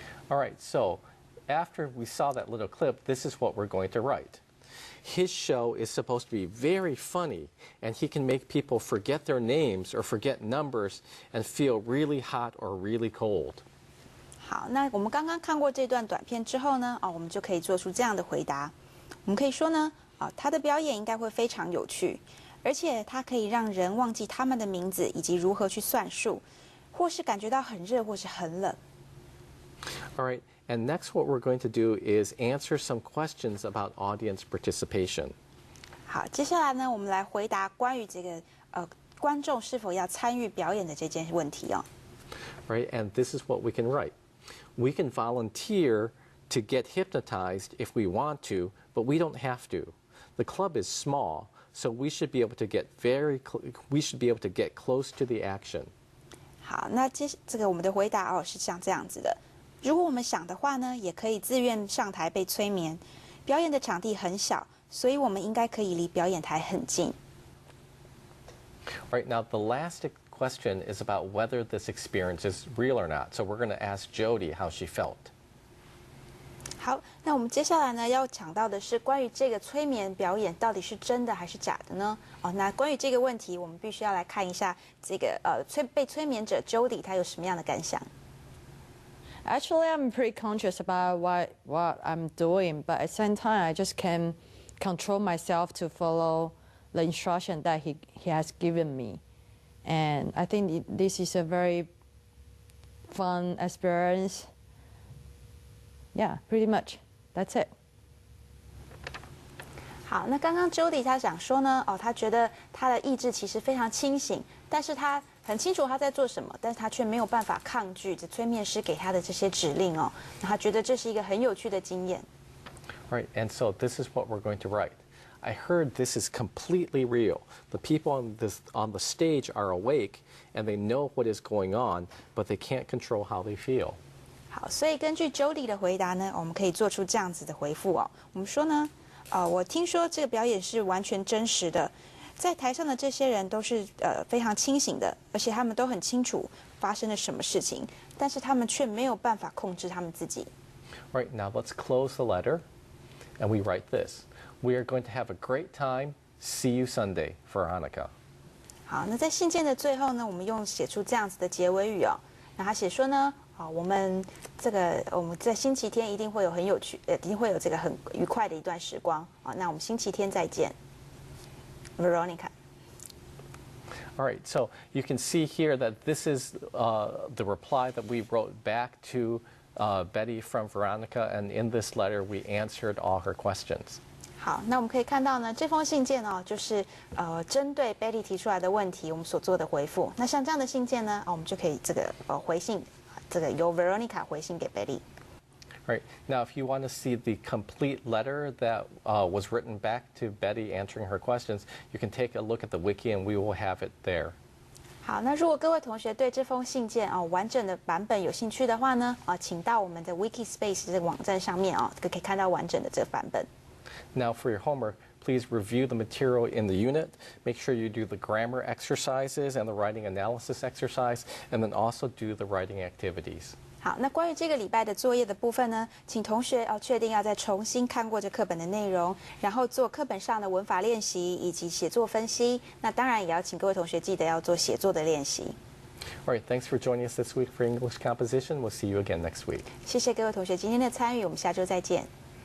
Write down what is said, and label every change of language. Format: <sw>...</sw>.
<en>All right, so after we saw that little clip, this is what we're going to write. His show is supposed to be very funny, and he can make people forget their names or forget numbers and feel really hot or really cold.</en> <zh>好，那我们刚刚看过这段短片之后呢，我们就可以做出这样的回答。我们可以说呢，他的表演应该会非常有趣，而且他可以让人忘记他们的名字以及如何去算数，或是感觉到很热或是很冷。</zh> <en>All right, and next what we're going to do is answer some questions about audience participation.</en> <zh>好，接下来呢，我们来回答关于这个观众是否要参与表演的这件问题哦。</zh> <en>Right, and this is what we can write. We can volunteer to get hypnotized if we want to, but we don't have to. The club is small, so we should be able to get close to the action.</en> <zh>好，那这个我们的回答是像这样子的。如果我们想的话呢，也可以自愿上台被催眠。表演的场地很小，所以我们应该可以离表演台很近。</zh> <en>Right, now the last question is about whether this experience is real or not. So we're going to ask Jody how she felt.</en> <zh>好，那我们接下来呢要讲到的是关于这个催眠表演到底是真的还是假的呢？那关于这个问题，我们必须要来看一下这个被催眠者 Jody 他有什么样的感想。</zh> <en>Actually, I'm pretty conscious about what I'm doing, but at the same time, I just can't control myself to follow the instruction that he has given me. And I think this is a very fun experience. Yeah, pretty much. That's it.</en> <zh>好，那刚刚 Jody 他想说呢，他觉得他的意志其实非常清醒，但是他很清楚他在做什么，但是他却没有办法抗拒这催眠师给他的这些指令哦。那他觉得这是一个很有趣的经验。</zh> <en>Right, and so this is what we're going to write. I heard this is completely real. The people on the stage are awake and they know what is going on, but they can't control how they feel.</en> <zh>好，所以根据 Jody 的回答呢，我们可以做出这样子的回复哦。我们说呢，我听说这个表演是完全真实的，在台上的这些人都是非常清醒的，而且他们都很清楚发生了什么事情，但是他们却没有办法控制他们自己。</zh> <en>Right, now let's close the letter and we write this. We are going to have a great time. See you Sunday, Veronica.</en> <zh>好，那在信件的最后呢，我们写出这样子的结尾语哦。那他写说呢，我们在星期天一定会有很有趣，一定会有这个很愉快的一段时光啊。那我们星期天再见 ，Veronica.</zh> <en>All right, so you can see here that this is the reply that we wrote back to Betty from Veronica, and in this letter we answered all her questions.</en> <zh>好，那我们可以看到呢，这封信件就是针对 Betty 提出来的问题，我们所做的回复。那像这样的信件呢，我们就可以这个回信，这个由 Veronica 回信给 Betty。</zh> <en>Right, now if you want to see the complete letter that was written back to Betty answering her questions, you can take a look at the wiki and we will have it there.</en> <zh>好，那如果各位同学对这封信件完整的版本有兴趣的话呢，请到我们的 Wikispace 这个网站上面可以看到完整的这个版本。</zh> <en>Now for your homework, please review the material in the unit. Make sure you do the grammar exercises and the writing analysis exercise, and then also do the writing activities.</en> <zh>好，那关于这个礼拜的作业的部分呢，请同学确定要再重新看过这课本的内容，然后做课本上的文法练习以及写作分析。那当然也要请各位同学记得要做写作的练习。</zh> <en>All right, thanks for joining us this week for English Composition. We'll see you again next week.</en> <zh>谢谢各位同学今天的参与，我们下周再见。</zh>